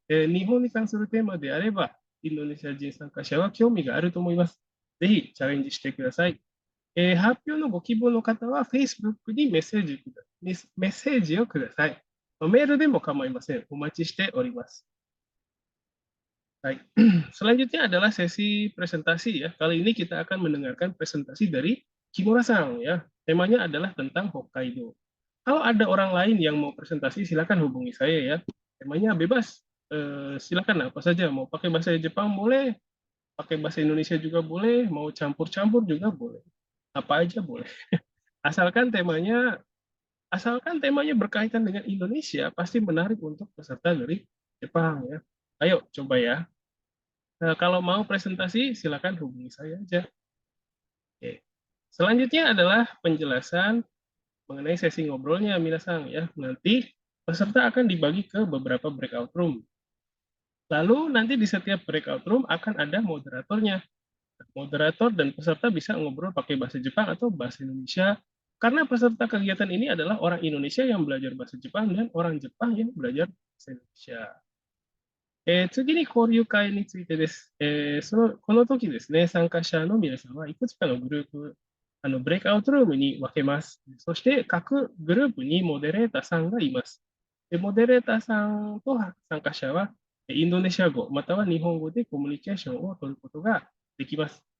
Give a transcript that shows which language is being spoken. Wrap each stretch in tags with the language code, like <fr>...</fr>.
<ja>日本に関するテーマであれば、インドネシア人参加者は興味があると思います。ぜひチャレンジしてください。発表のご希望の方は Facebook にメッセージをください。メールでも構いません。お待ちしております。</ja> <id>Baik, selanjutnya adalah sesi presentasi ya. Kali ini kita akan mendengarkan presentasi dari Kimura-san ya. Temanya adalah tentang Hokkaido. Kalau ada orang lain yang mau presentasi, silakan hubungi saya ya. Temanya bebas. Silakan apa saja. Mau pakai bahasa Jepang boleh, pakai bahasa Indonesia juga boleh, mau campur-campur juga boleh. Apa aja boleh. Asalkan temanya asalkan temanya berkaitan dengan Indonesia, pasti menarik untuk peserta dari Jepang ya. Ayo coba ya. Nah, kalau mau presentasi, silakan hubungi saya aja. Oke. Selanjutnya adalah penjelasan mengenai sesi ngobrolnya, minasang ya. Nanti peserta akan dibagi ke beberapa breakout room. Lalu nanti di setiap breakout room akan ada moderatornya. Moderator dan peserta bisa ngobrol pakai bahasa Jepang atau bahasa Indonesia. Karena peserta kegiatan ini adalah orang Indonesia yang belajar bahasa Jepang dan orang Jepang yang belajar bahasa Indonesia.</id> <ja>次に交流会についてです。この時ですね、参加者の皆さんはいくつかのグループ、ブレイクアウトルームに分けます。そして各グループにモデレーターさんがいます。モデレーターさんと参加者はインドネシア語または日本語でコミュニケーションを取ることができます。</ja>